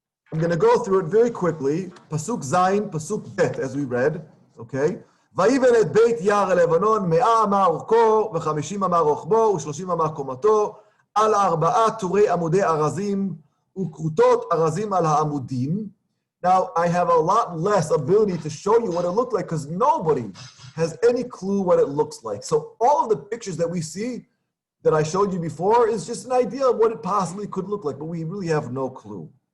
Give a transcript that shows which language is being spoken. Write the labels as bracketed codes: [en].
[en] I'm going to go through it very quickly. Pasuk Zayin, Pasuk Bet, as we read, okay? [he] ויבן את בית יער הלבנון 100 אמה אורכו ו50 אמה רוחבו ו30 אמה קומתו על 4 טורי עמודי ארזים וכרותות ארזים על העמודים. [en] Now, I have a lot less ability to show you what it looked like because nobody has any clue what it looks like. So all of the pictures that we see that I showed you before is just an idea of what it possibly could look like, but we really have no clue.